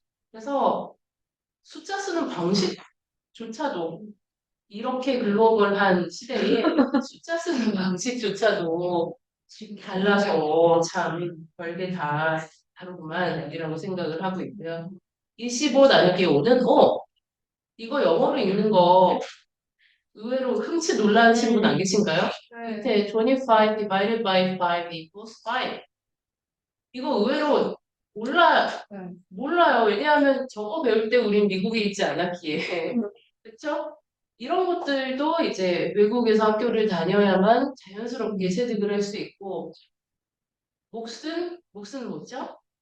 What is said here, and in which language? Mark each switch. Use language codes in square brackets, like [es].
[ko] 그래서 숫자 쓰는 방식조차도 이렇게 글로벌한 시대에 숫자 쓰는 방식조차도 달라서 참 별게 다 다르구만이라고 생각을 하고 있고요. 25 나누기 5는 이거 영어로 읽는 거 의외로 흔치 놀라신 분 안 계신가요? 밑에 [en] 25 divided by 5 equals 5. [ko] 이거 의외로 몰라요. 왜냐하면 저거 배울 때 우린 미국에 있지 않았기에. 그렇죠? 이런 것들도 이제 외국에서 학교를 다녀야만 자연스럽게 체득을 할 수 있고, 몫은 뭐죠?